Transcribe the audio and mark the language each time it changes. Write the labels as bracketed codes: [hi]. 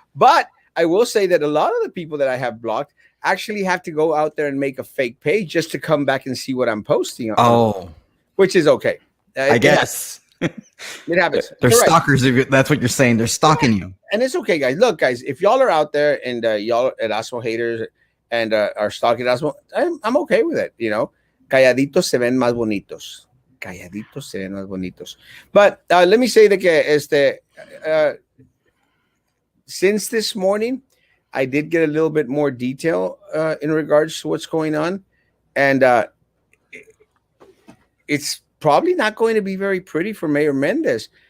[en] But I will say that a lot of the people that I have blocked actually have to go out there and make a fake page just to come back and see what I'm posting. Which is okay. I guess. It happens. They're stalkers. If that's what you're saying. They're stalking you. And it's okay, guys. Look, guys, if y'all are out there and y'all Erasmo haters and are stalking Erasmo, I'm okay with it. [es] Calladitos se ven más bonitos. Calladitos se ven más bonitos. [en] But let me say that since this morning, I did get a little bit more detail in regards to what's going on. And it's probably not going to be very pretty for Mayor Mendez.